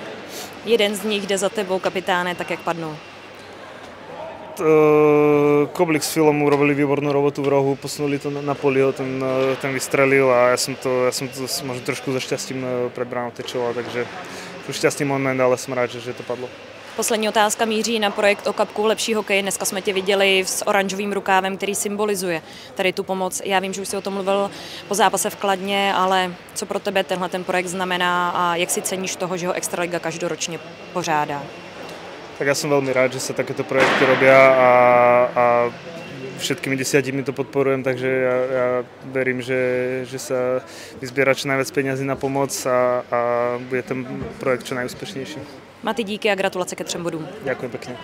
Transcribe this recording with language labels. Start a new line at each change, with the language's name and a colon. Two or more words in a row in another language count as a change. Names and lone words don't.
Czech: Jeden z nich jde za tebou, kapitáne, tak jak padnul?
Slovak: Koblik s Filom urobili výbornú robotu v rohu, posunuli to na Poliho, ten vystrelil a ja som to možno trošku so šťastím pred bránou tečoval, takže šťastný moment, ale som rád, že to padlo.
Czech: Poslední otázka míří na projekt o kapku Lepší hokej. Dneska jsme tě viděli s oranžovým rukávem, který symbolizuje tady tu pomoc. Já vím, že už jsi o tom mluvil po zápase v Kladně, ale co pro tebe tenhle ten projekt znamená a jak si ceníš toho, že ho Extraliga každoročně pořádá?
Slovak: Tak ja som veľmi rád, že sa takéto projekty robia a všetkými 10 to podporujem, takže ja verím, že sa vyzbiera čo najviac peňazí na pomoc a bude ten projekt čo najúspešnejší.
Czech: Mati, díky a gratulace ke 3 bodům.
Slovak: Ďakujem pekne.